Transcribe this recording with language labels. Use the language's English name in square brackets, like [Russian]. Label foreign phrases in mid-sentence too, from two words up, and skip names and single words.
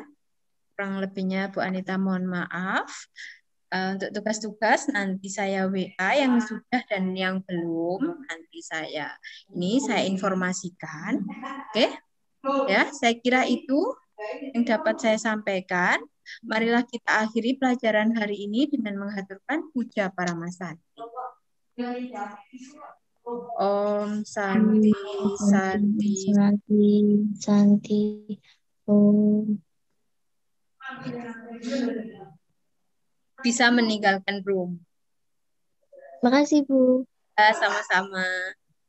[Indonesian] Kurang lebihnya Bu Anita mohon maaf. Untuk tugas-tugas nanti saya WA yang sudah dan yang belum, nanti saya informasikan. Oke? Ya, saya kira itu yang dapat saya sampaikan. Marilah kita akhiri pelajaran hari ini dengan menghaturkan puja Paramasati. [Sanskrit] ॐ शान्ति शान्ति. शान्ति शान्ति ॐ. [Indonesian] Bisa meninggalkan room. Makasih, Bu. Sama-sama.